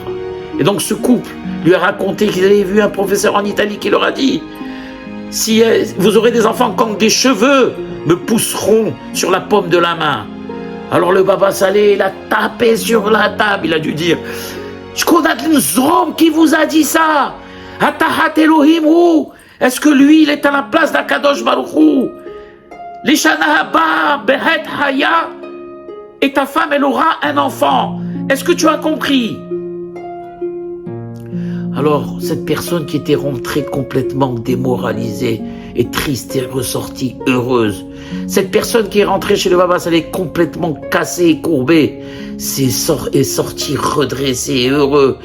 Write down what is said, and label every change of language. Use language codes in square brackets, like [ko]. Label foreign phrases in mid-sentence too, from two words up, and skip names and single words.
[fr] Et donc ce couple lui a raconté qu'ils avaient vu un professeur en Italie qui leur a dit, si vous aurez des enfants quand des cheveux me pousseront sur la paume de la main. Alors le Baba Salé, il a tapé sur la table, il a dû dire, je connais l'homme qui vous a dit ça. [he] התחת אלהים הוא. [fr] Est-ce que lui, il est à la place d' [he] הקדוש ברוך הוא? לשנה הבאה כעת חיה. [fr] Et ta femme, elle aura un enfant. Est-ce que tu as compris? Alors, cette personne qui était rentrée complètement démoralisée et triste est ressortie heureuse. Cette personne qui est rentrée chez le Baba Salé complètement cassée et courbée est sorti redressé et heureux.